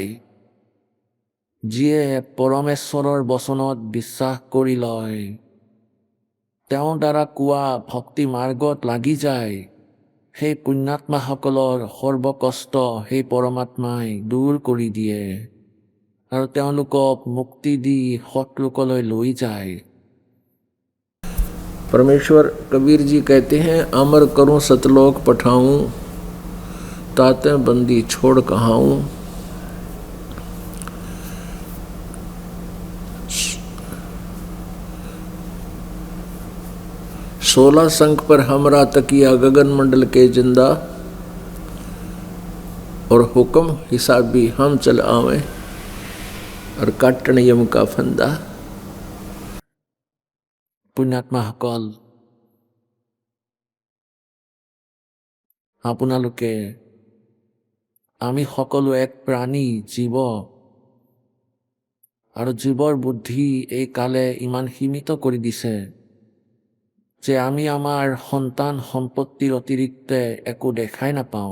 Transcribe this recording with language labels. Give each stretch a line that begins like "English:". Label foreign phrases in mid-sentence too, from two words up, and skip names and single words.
Assamese: যিয়ে পৰমেশ্বৰৰ বচনত বিশ্বাস কৰি লয়, তেওঁৰ দ্বাৰা কোৱা ভক্তি মাৰ্গত লাগি যায়, সেই পুণ্যাত্মাসকলৰ সৰ্বকষ্ট সেই পৰমাত্মাই দূৰ কৰি দিয়ে আৰু তেওঁলোকক মুক্তি দি সৎলোকলৈ লৈ যায়।
Hindi: परमेश्वर कबीर जी कहते हैं अमर करूं सतलोक पठाऊं ताते बंदी छोड़ कहाऊं। 16 शंख पर हमरा तकिया गगन मंडल के जिंदा और हुक्म हिसाबी हम चल आवे और काटन यम का फंदा।
Assamese: পুণ্যাত্মাসকল, আপোনালোকে, আমি সকলো এক প্ৰাণী, জীৱ, আৰু জীৱৰ বুদ্ধি এই কালে ইমান সীমিত কৰি দিছে যে আমি আমাৰ সন্তান সম্পত্তিৰ অতিৰিক্তে একো দেখাই নাপাওঁ।